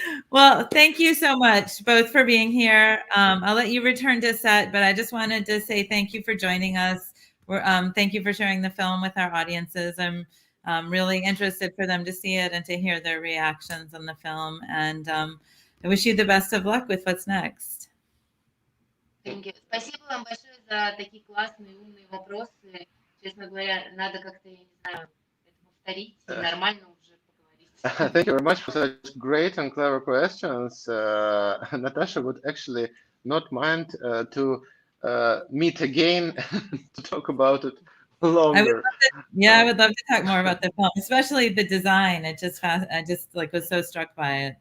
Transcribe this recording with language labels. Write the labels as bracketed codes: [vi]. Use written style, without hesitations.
[en] Well, thank you so much both for being here. I'll let you return to set, but I just wanted to say thank you for joining us. Thank you for sharing the film with our audiences. I'm really interested for them to see it and to hear their reactions on the film. And I wish you the best of luck with what's next. Thank you. [ru] Спасибо вам большое за такие классные, умные вопросы. Честно говоря, надо как-то, я не знаю, это повторить и нормально уже поговорить. [en] Thank you very much for such great and clever questions. Natasha would actually not mind to meet again to talk about it longer. I would love to talk more about the film, especially the design. I just like was so struck by it.